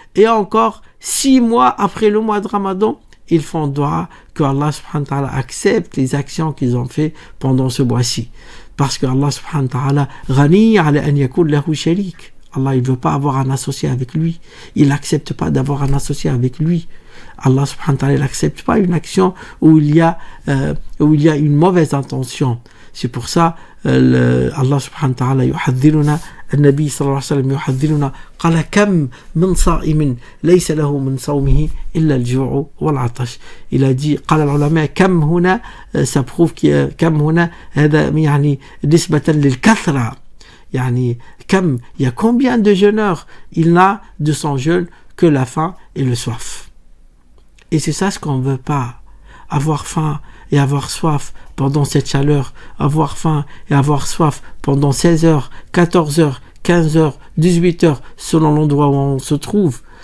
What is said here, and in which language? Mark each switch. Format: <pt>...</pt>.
<fr>Et encore, 6 mois après le mois de Ramadan, ils font dua que Allah subhanahu wa ta'ala accepte les actions qu'ils ont fait pendant ce mois-ci. Parce que</fr> <ar>Allah subhanahu wa ta'ala ghani ala an yakun lahu sharik.</ar> <fr>Allah il veut pas avoir un associé avec lui. Il n'accepte pas d'avoir un associé avec lui. Allah subhanahu wa ta'ala n'accepte pas une action où il y a une mauvaise intention. C'est pour ça</fr> <ar>Allah subhanahu wa ta'ala yuhadhiruna, النبي صلى الله عليه وسلم يحذرنا قال كم من صائم ليس له من صومه إلا الجوع والعطش.</ar> <fr>Il a dit,</fr> <ar>قال العلماء كم هنا,</ar> <fr>ça prouve que</fr> <ar>كم هنا هذا يعني نسبة للكثرة. يعني كم,</ar> <fr>il y a combien de jeûneurs? Il n'a de son jeûne que la faim et le soif. Et c'est ça ce qu'on ne veut pas. Avoir faim et avoir soif pendant cette chaleur, avoir faim et avoir soif pendant 16 heures, 14 heures, 15 heures, 18 heures, selon l'endroit où on se trouve.</fr>